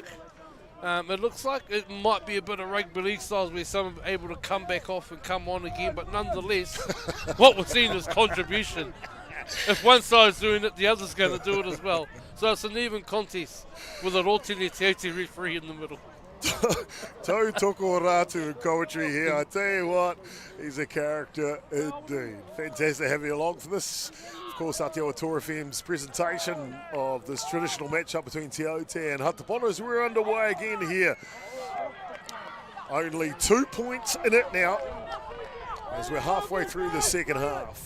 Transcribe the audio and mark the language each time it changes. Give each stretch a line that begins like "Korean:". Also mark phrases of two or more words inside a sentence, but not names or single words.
English: It looks like it might be a bit of rugby league styles where some are able to come back off and come on again, but nonetheless, what we're seeing is contribution. If one side's doing it, the other's going to do it as well. So it's an even contest with a Aute and Te referee in the middle.
Māori: Tau toko rātu
English: in commentary here. I tell you what, he's a character indeed. Fantastic to have you along for this. Of course, Atiawa Tour FM's presentation of this traditional matchup between Te Aute and Hato as we're underway again here. Only 2 points in it now as we're halfway through the second half.